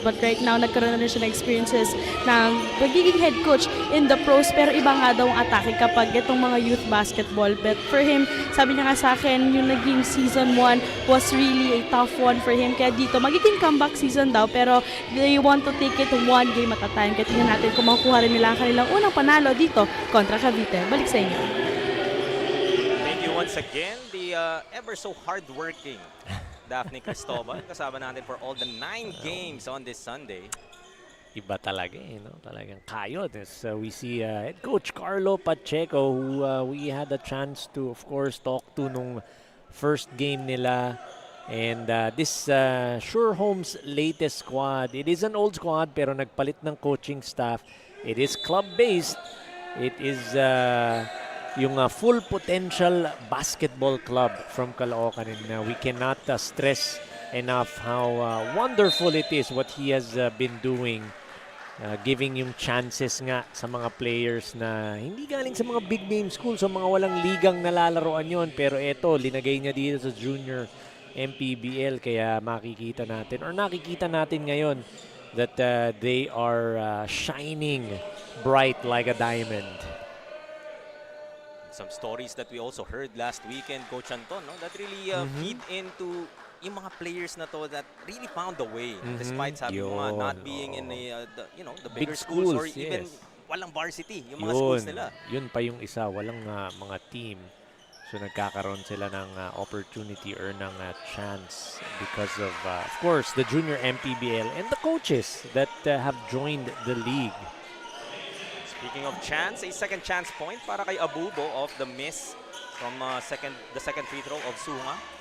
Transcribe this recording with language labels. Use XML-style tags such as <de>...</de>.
<en>But right now,</en> <tl>nagkaroon na rin siya ng experiences ng pagiging head coach in the pros, pero iba nga daw ang atake kapag itong mga youth basketball.</tl> <en>But for him,</en> <tl>sabi niya nga sa akin, yung naging</tl> <en>season 1 was really a tough one for him.</en> <tl>Kaya dito, magiging</tl> <en>comeback season</en> <tl>daw, pero</tl> <en>they want to take it one game at a time.</en> <tl>Kaya tingnan natin kung makukuha rin nila ang kanilang unang panalo dito kontra Cavite. Balik sa inyo.</tl> <en>Thank you once again, the ever so hardworking Daphne Cristobal.</en> <tl>Kasama natin</tl> <en>for all the 9 games on this Sunday.</en> <tl>Iba talaga no? Talagang kayod.</tl> <en>As we see head coach Carlo Pacheco, who we had a chance to, of course, talk to nung first game nila. And this XUR Homes latest squad, it is an old squad</en> <tl>pero nagpalit ng coaching staff.</tl> <en>It is club-based. It is yung full potential basketball club from Caloocan. And we cannot stress enough how wonderful it is what he has been doing.</en> <tl>Giving yung chances nga sa mga players na hindi galing sa mga big name schools, so mga walang ligang nalalaroan yon. Pero eto, linagay niya dito sa junior MPBL, kaya makikita natin or nakikita natin ngayon</tl> <en>that they are shining bright like a diamond. Some stories that we also heard last weekend, Coach Anton, no, that really feed into yung mga players na to that really found a way despite</en> <tl>sabi mo nga</tl> <en>not being in the bigger Big schools or schools, even yes.</en> <tl>walang varsity yung mga schools nila. Yun pa yung isa, walang mga team. So nagkakaroon sila ng</tl> <en>opportunity or ng chance because of course, the junior MPBL and the coaches that have joined the league. Speaking of chance, a second chance point para kay Abubo of the miss from the second free throw of Sunga.</en>